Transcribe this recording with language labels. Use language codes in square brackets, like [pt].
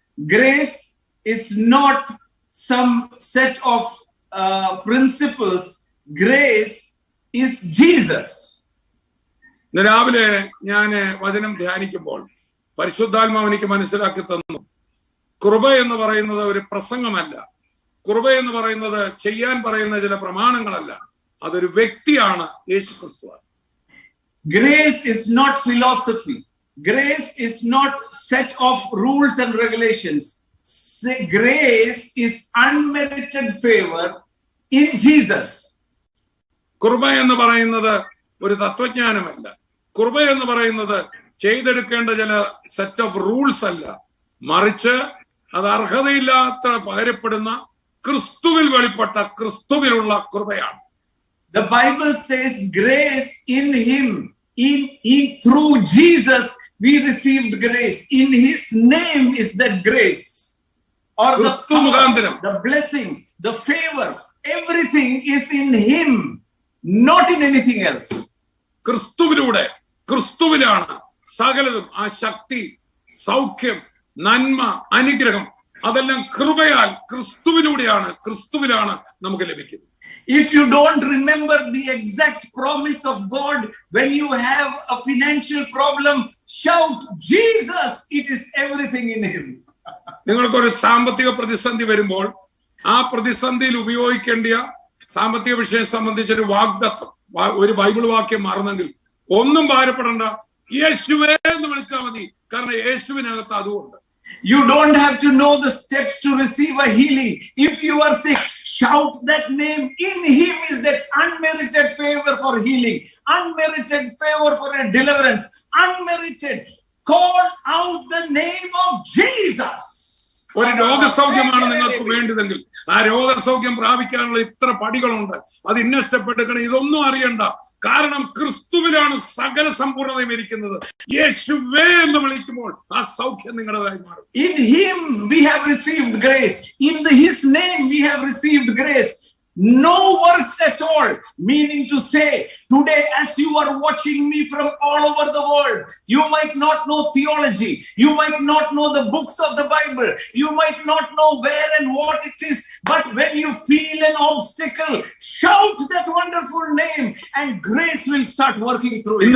[en] Grace is not some set of principles. Grace is Jesus. [ml] ഇന്ന് രാവിലെ ഞാൻ വചനം ധ്യാനിക്കുമ്പോൾ പരിശുദ്ധാത്മാവ് എനിക്ക് മനസ്സിലാക്കി തന്നു, കൃപ എന്ന് പറയുന്നത് ഒരു പ്രസംഗമല്ല, കൃപ എന്ന് പറയുന്നത് ചെയ്യാൻ പറയുന്ന ചില പ്രമാണങ്ങളല്ല, അതൊരു വ്യക്തിയാണ്, യേശുക്രിസ്തു. [en] Grace is not philosophy. Grace is not set of rules and regulations. Grace is unmerited favor in Jesus. [ml] കൃപ എന്ന് പറയുന്നത് ഒരു തത്വജ്ഞാനമല്ല, കൃപ എന്ന് പറയുന്നത് ചെയ്തെടുക്കേണ്ട ചില [en] set of rules [ml] അല്ല, മറിച്ച് അത് അർഹതയില്ലാത്ത പകരപ്പെടുന്ന ക്രിസ്തുവിൽ വെളിപ്പെട്ട ക്രിസ്തുവിലുള്ള കൃപയാണ്. [en] The Bible says grace in him, through Jesus we received grace. In his name is that grace, or the power, the blessing, the favor, everything is in him, not in anything else. [ml] ക്രിസ്തുവിലൂടെ, ക്രിസ്തുവിലാണ് സകലതും. ആ ശക്തി, സൗഖ്യം, നന്മ, അനുഗ്രഹം അതെല്ലാം കൃപയാൽ ക്രിസ്തുവിലൂടെയാണ്, ക്രിസ്തുവിലാണ് നമുക്ക് ലഭിക്കുന്നത്. [en] If you don't remember the exact promise of God when you have a financial problem, shout Jesus, it is everything in him. [ml] നിങ്ങൾക്കൊരു സാമ്പത്തിക പ്രതിസന്ധി വരുമ്പോൾ ആ പ്രതിസന്ധിയിൽ ഉപയോഗിക്കേണ്ട സാമ്പത്തിക വിഷയം സംബന്ധിച്ചൊരു വാഗ്ദത്തം, ഒരു ബൈബിൾ വാക്യം മാറുന്നെങ്കിൽ ഒന്നും ഭാരപ്പെടണ്ട, യേശുവേ എന്ന് വിളിച്ചാൽ മതി, കാരണം യേശുവിനകത്ത് അതുകൊണ്ട്. [en] You don't have to know the steps to receive a healing. If you are sick, shout that name. In him is that unmerited favor for healing, unmerited favor for a deliverance, unmerited. Call out the name of Jesus. [ml] ഒരു രോഗസൗഖ്യമാണ് നിങ്ങൾക്ക് വേണ്ടതെങ്കിൽ ആ രോഗസൗഖ്യം പ്രാപിക്കാനുള്ള ഇത്ര പടികളുണ്ട്, അത് ഇന്നഷ്ടപ്പെട്ടുക്കണം, ഇതൊന്നും അറിയണ്ട. കാരണം ക്രിസ്തുവിലാണ് സകല സമ്പൂർണ്ണതയും ഇരിക്കുന്നത്. യേശുവേ എന്ന് വിളിക്കുമ്പോൾ ആ സൗഖ്യം നിങ്ങളുടേതായി മാറും. [en] In him we have received grace. In his name we have received grace. No works at all, meaning to say, today as you are watching me from all over the world, you might not know theology, you might not know the books of the Bible, you might not know where and what it is, but when you feel an obstacle, shout that wonderful name and grace will start working through it.